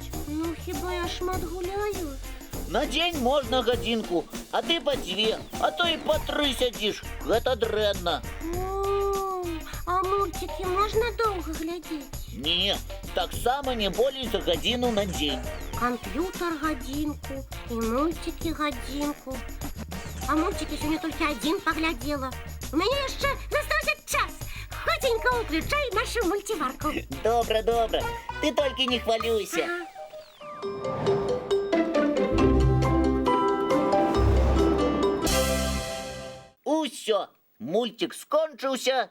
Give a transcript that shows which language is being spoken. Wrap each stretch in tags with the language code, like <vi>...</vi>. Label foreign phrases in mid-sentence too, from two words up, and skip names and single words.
<be>Ну, хіба я шмат гуляю? На дзень можна гадзінку, а ты па 2, а то і па 3 сядзіш. Гэта дрэнна. О, а мультики можна доўга глядзець? Не, таксама не болей за гадзіну на дзень.</be> <ru>Компьютер годинку и мультики годинку. А мультики сегодня только один поглядела. У меня еще застался час. Хотенько включай нашу мультиварку.</ru> <be>Добра, добра. Ты толькі не хвалюйся. Ага. Усё, мультик скончыўся.</be>